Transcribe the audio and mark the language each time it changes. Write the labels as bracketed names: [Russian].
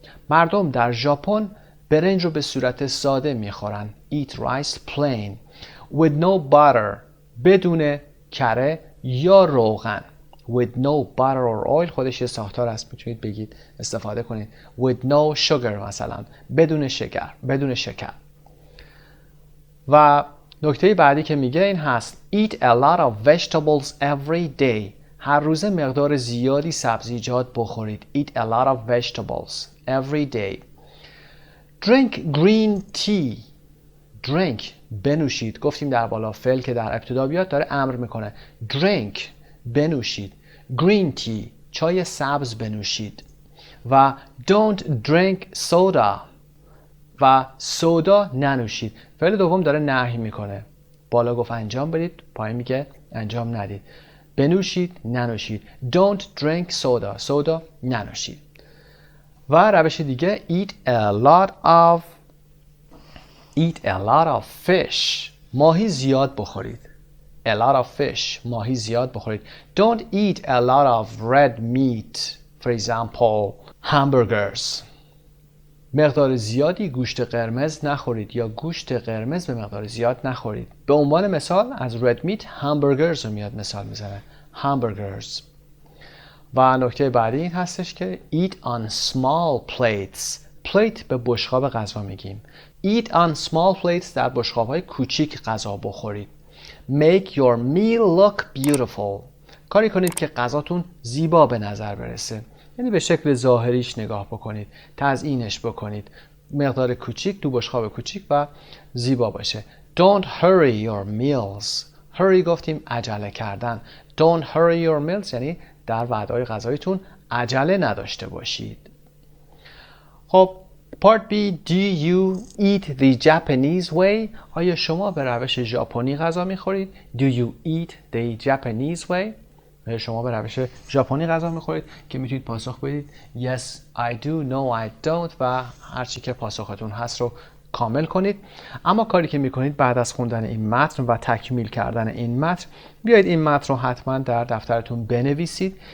[Persian] مردم در ژاپن برنج رو به صورت ساده میخورن. [English] Eat rice plain with no butter [Persian] بدون کره یا روغن. [English] With no butter or oil [Persian] خودش یه ساختار هست، میتونید بگید استفاده کنید. [English] With no sugar [Persian] مثلا بدون شکر. و نکته بعدی که میگه این هست [English] Eat a lot of vegetables every day. [Persian] هر روزه مقدار زیادی سبزیجات بخورید. [English] Eat a lot of vegetables every day. Drink green tea. [Persian] Drink بنوشید. گفتیم در بالا فعل که در ابتدا بیاد داره امر میکنه. Drink بنوشید. [English] Green tea [Persian] چای سبز بنوشید. و [English] don't drink soda [Persian] و سودا ننوشید. فعل دوم داره نهی میکنه. بالا گفت انجام بدید، پایین میگه انجام ندید. بنوشید، ننوشید. [English] Don't drink soda. [Persian] soda ننوشید. و روش دیگه [English] eat a lot of fish. [Persian] ماهی زیاد بخورید. [English] A lot of fish. [Persian] ماهی زیاد بخورید. [English] Don't eat a lot of red meat. For example, hamburgers. [Persian] مقدار زیادی گوشت قرمز نخورید یا گوشت قرمز به مقدار زیاد نخورید. به عنوان مثال از [English] red meat hamburgers [Persian] رو میاد مثال میزنه. [English] hamburgers. [Persian] و نکته بعدی این هستش که [English] eat on small plates. [Persian] plate به بشقاب غذا میگیم. [English] eat on small plates [Persian] در بشقاب‌های کوچیک غذا بخورید. [English] make your meal look beautiful. [Persian] کاری کنید که غذاتون زیبا به نظر برسه. یعنی به شکل ظاهریش نگاه بکنید، تزیینش بکنید. مقدار کوچیک تو بشقاب کوچیک و زیبا باشه. [English] Don't hurry your meals. [Persian] hurry گفتیم عجله کردن. [English] Don't hurry your meals [Persian] یعنی در وعده‌های غذاییتون عجله نداشته باشید. خب Part B. [English] Do you eat the Japanese way? [Persian] آیا شما به روش ژاپنی غذا میخورید؟ [English] Do you eat the Japanese way? [Persian] آیا شما به روش ژاپنی غذا میخورید؟ که میتونید پاسخ بدید [English] Yes, I do. No, I don't. [Persian] و هرچی که پاسختون هست رو کامل کنید. اما کاری که میکنید بعد از خوندن این متن و تکمیل کردن این متن، بیایید این متن رو حتما در دفترتون بنویسید.